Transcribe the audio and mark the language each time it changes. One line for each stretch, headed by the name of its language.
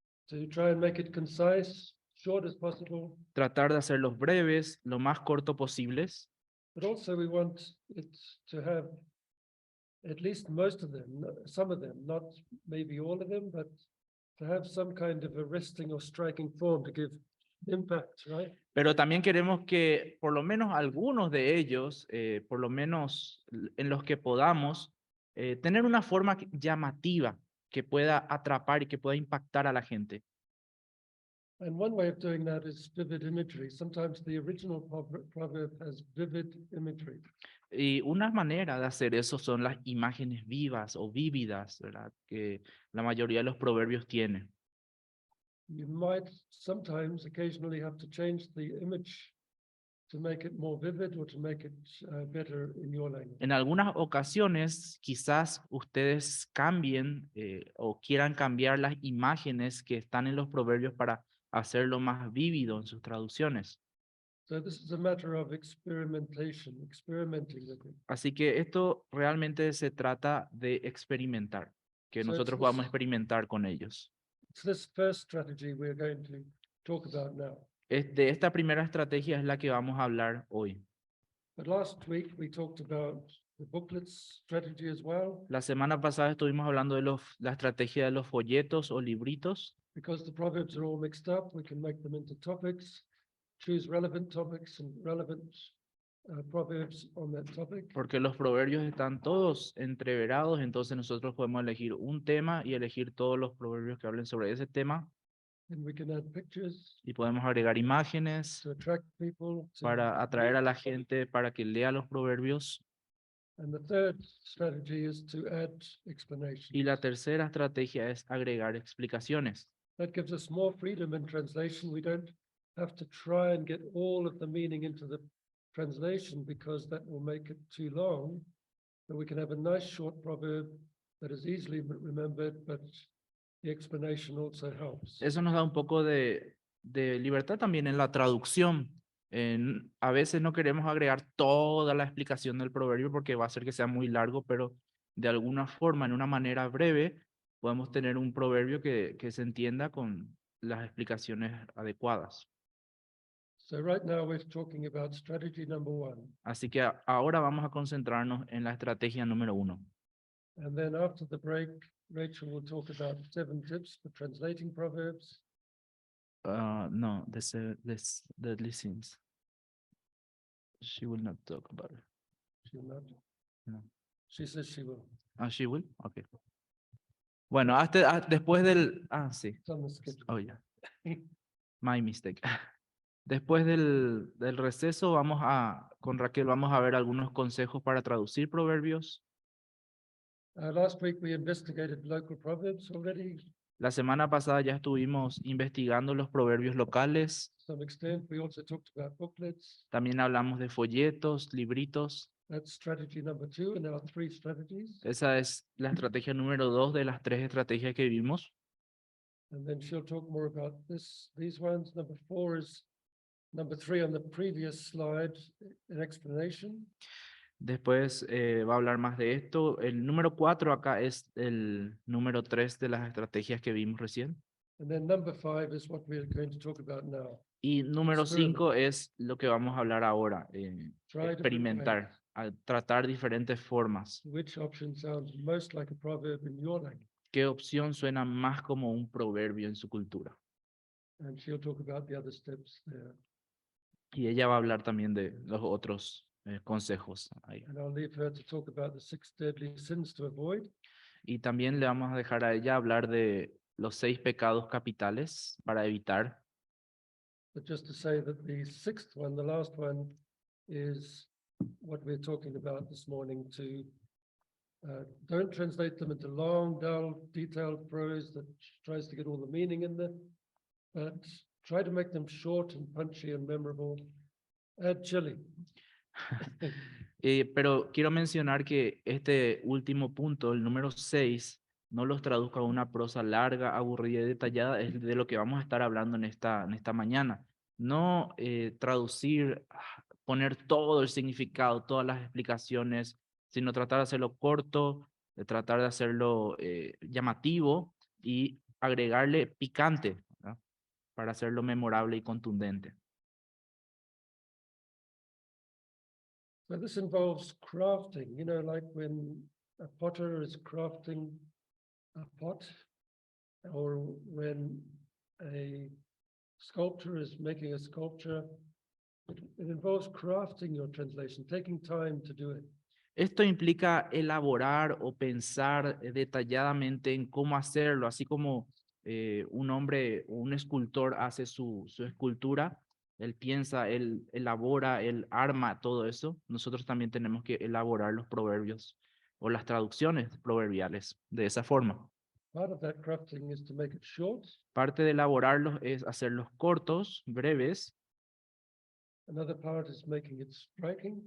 English: to try and make it concise, short as possible,
Spanish: tratar de hacerlos breves, lo más corto posibles,
English: but also we want it to have at least most of them, some of them, not maybe all of them, but to have some kind of arresting or striking form to give impact, right?
Spanish: pero también queremos que por lo menos algunos de ellos, por lo menos en los que podamos, tener una forma llamativa que pueda atrapar y que pueda impactar a la gente.
English: And one way of doing that is vivid imagery. Sometimes the original proverb has vivid imagery.
Spanish: Y una manera de hacer eso son las imágenes vivas o vívidas, ¿verdad? Que la mayoría de los proverbios tienen.
English: You might sometimes occasionally have to change the image to make it more vivid or to make it better in your language.
Spanish: En algunas ocasiones, quizás ustedes cambien o quieran cambiar las imágenes que están en los proverbios para hacerlo más vívido en sus traducciones.
English: So this is a matter of experimentation, experimenting with it.
Spanish: Así que esto realmente se trata de experimentar, que
English: So
Spanish: nosotros
English: it's
Spanish: podamos
English: this,
Spanish: experimentar con ellos.
English: it's this first strategy we're going to talk about now.
Spanish: De esta primera estrategia es la que vamos a hablar hoy.
English: But last week we talked about the booklets strategy as well,
Spanish: La semana pasada estuvimos hablando de la estrategia de los folletos o libritos,
English: because the proverbs are all mixed up. We can make them into topics, choose relevant topics and relevant proverbs on that topic.
Spanish: porque los proverbios están todos entreverados, entonces nosotros podemos elegir un tema y elegir todos los proverbios que hablen sobre ese tema
English: And we can add pictures
Spanish: y podemos agregar imágenes
English: to attract people to,
Spanish: para atraer a la gente para que lea los proverbios.
English: and the third strategy is to add explanations.
Spanish: Y la tercera estrategia es agregar explicaciones.
English: That gives us more freedom in translation. We don't have to try and get all of the meaning into the translation because that will make it too long. But we can have a nice short proverb that is easily remembered, but the explanation also helps.
Spanish: Eso nos da un poco de libertad también en la traducción. A veces no queremos agregar toda la explicación del proverbio porque va a hacer que sea muy largo, pero de alguna forma, en una manera breve, podemos tener un proverbio que se entienda con las explicaciones adecuadas.
English: So right now we're talking about strategy number one.
Spanish: Así que ahora vamos a concentrarnos en la estrategia número 1.
English: And then after the break, Rachel will talk about 7 tips for translating proverbs. No, the listens. She will not talk about it. She'll not. No. She says she will. She will? Okay.
Spanish: Bueno, después del... sí.
English: It's on the schedule. Oh, yeah. My mistake.
Spanish: Después del receso, con Raquel vamos a ver algunos consejos para traducir proverbios.
English: Last week we investigated local proverbs already.
Spanish: La semana pasada ya estuvimos investigando los proverbios locales.
English: To some extent, we also talked about booklets.
Spanish: También hablamos de folletos, libritos.
English: That's strategy number 2, and there are 3 strategies.
Spanish: Esa es la estrategia número 2 de las 3 estrategias que vimos.
English: And then she'll talk more about these ones. Number 4 is number 3 on the previous slide, an explanation.
Spanish: Después va a hablar más de esto. El número 4 acá es el número 3 de las estrategias que vimos recién.
English: And then number 5 is what we're going to talk about now.
Spanish: Y número 5 es lo que vamos a hablar ahora,
English: Try
Spanish: experimentar, tratar diferentes formas.
English: Which option sounds most like a proverb in your language?
Spanish: ¿Qué opción suena más como un proverbio en su cultura?
English: And she'll talk about the other steps there.
Spanish: Y ella va a hablar también de los otros consejos ahí.
English: And I'll leave her to talk about the 6 deadly sins to avoid.
Spanish: Y también le vamos a dejar a ella hablar de los 6 pecados capitales para evitar.
English: But just to say that the 6th one, the last one, is what we're talking about this morning. Don't translate them into long, dull, detailed prose that tries to get all the meaning in there, but try to make them short and punchy and memorable Add chili.
Spanish: Pero quiero mencionar que este último punto, el número 6, no los traduzca a una prosa larga, aburrida y detallada, es de lo que vamos a estar hablando en esta mañana. No traducir, poner todo el significado, todas las explicaciones, sino tratar de hacerlo corto, de tratar de hacerlo llamativo y agregarle picante, ¿verdad? Para hacerlo memorable y contundente.
English: So this involves crafting, like when a potter is crafting a pot, or when a sculptor is making a sculpture. It involves crafting your translation, taking time to do it.
Spanish: Esto implica elaborar o pensar detalladamente en cómo hacerlo, así como un hombre o un escultor hace su escultura, él piensa, él elabora, él arma todo eso. Nosotros también tenemos que elaborar los proverbios o las traducciones proverbiales de esa forma.
English: Part of that crafting is to make it short.
Spanish: Parte de elaborarlos es hacerlos cortos, breves.
English: Another part is making it striking.